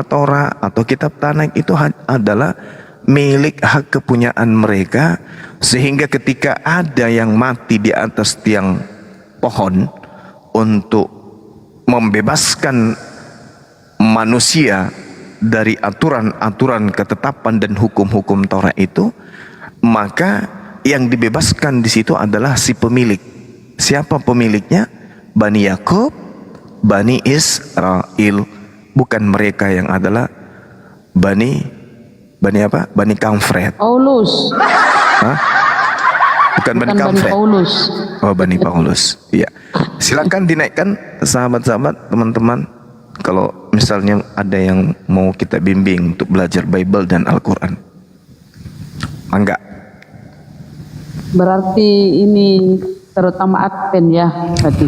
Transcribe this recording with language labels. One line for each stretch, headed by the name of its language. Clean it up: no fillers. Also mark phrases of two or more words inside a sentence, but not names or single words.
Indonesian: Torah atau kitab Tanakh itu adalah milik hak kepunyaan mereka, sehingga ketika ada yang mati di atas tiang pohon untuk membebaskan manusia dari aturan-aturan ketetapan dan hukum-hukum Torah itu, maka yang dibebaskan di situ adalah si pemilik. Siapa pemiliknya? Bani Yakub, Bani Israel, bukan mereka yang adalah Bani apa? Bani Kamfret. Paulus. Hah? Bukan Bani Bukan Bani Kamfret. Paulus. Oh, Bani Paulus. Iya. Silakan dinaikkan sahabat-sahabat, teman-teman. Kalau misalnya ada yang mau kita bimbing untuk belajar Bible dan Al-Quran. Enggak. Berarti ini terutama Advent ya tadi.